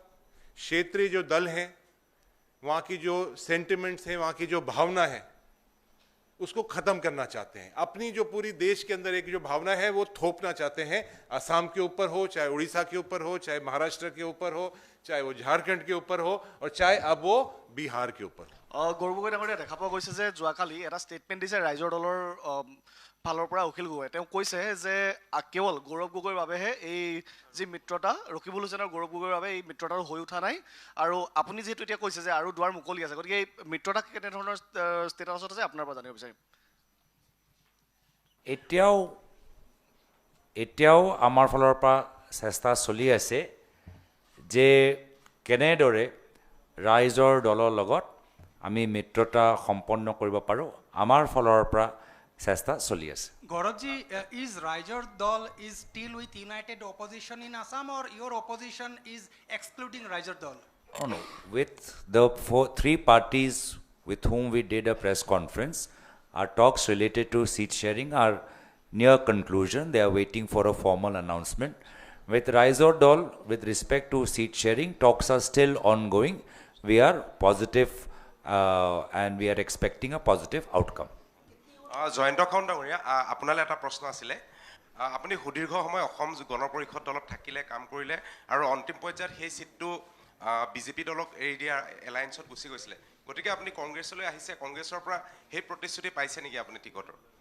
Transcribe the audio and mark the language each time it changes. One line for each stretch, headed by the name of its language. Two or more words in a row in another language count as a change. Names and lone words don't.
Hindi: क्षेत्रीय जो दल हैं, वहाँ की जो सेंटिमेंट्स हैं, वहाँ की जो भावना है, उसको खत्म करना चाहते हैं। अपनी जो पूरी देश के अंदर एक जो भावना है वो थोपना चाहते हैं, असम के ऊपर हो, चाहे उड़ीसा के ऊपर हो, चाहे महाराष्ट्र के ऊपर हो, चाहे वो झारखंड के ऊपर हो, और चाहे अब वो बिहार के ऊपर।
Assamese: গৌৰৱ গগৈয়ে দেখা পোৱা গৈছে যে যোৱাকালি এটা ষ্টেটমেণ্ট দিছে ৰাইজৰ দলৰ ফালৰ পৰা অখিল গগৈয়ে। তেওঁ কৈছে যে কেৱল গৌৰৱ গগৈৰ বাবেহে এই যি মিত্ৰতা, ৰকিবুল হুছেইনৰ গৌৰৱ গগৈৰ বাবে এই মিত্ৰতাটো হৈ উঠা নাই, আৰু আপুনি যিহেতু এতিয়া কৈছে যে আৰু দুৱাৰ মুকলি আছে, গতিকে এই মিত্ৰতা কেনেধৰণৰ ষ্টেটাছত আছে আপোনাৰ পৰা জানিব বিচাৰিম। এতিয়াও আমাৰ ফালৰ পৰা চেষ্টা চলি আছে যে কেনেদৰে ৰাইজৰ দলৰ লগত আমি মিত্ৰতা সম্পন্ন কৰিব পাৰোঁ। আমাৰ ফালৰ পৰা চেষ্টা চলি আছে।
English: Gauravji, is Raijar Dal is still with united opposition in Assam, or your opposition is excluding Raijar Dal? Oh, no. With the three parties with whom we did a press conference, our talks related to seat sharing are near conclusion. They are waiting for a formal announcement. With Raijar Dal, with respect to seat sharing, talks are still ongoing. We are positive and we are expecting a positive outcome.
Assamese: জয়ন্ত খাউন ডাঙৰীয়া, আপোনালৈ এটা প্ৰশ্ন আছিলে। আপুনি সুদীৰ্ঘ সময় অসম গণ পৰিষদ দলত থাকিলে, কাম কৰিলে, আৰু অন্তিম পৰ্যায়ত সেই সিটটো বিজেপি দলক এৰি দিয়া এলায়েন্সত গুচি গৈছিলে। গতিকে আপুনি কংগ্ৰেছলৈ আহিছে, কংগ্ৰেছৰ পৰা সেই প্ৰতিশ্ৰুতি পাইছে নেকি আপুনি টিকটৰ?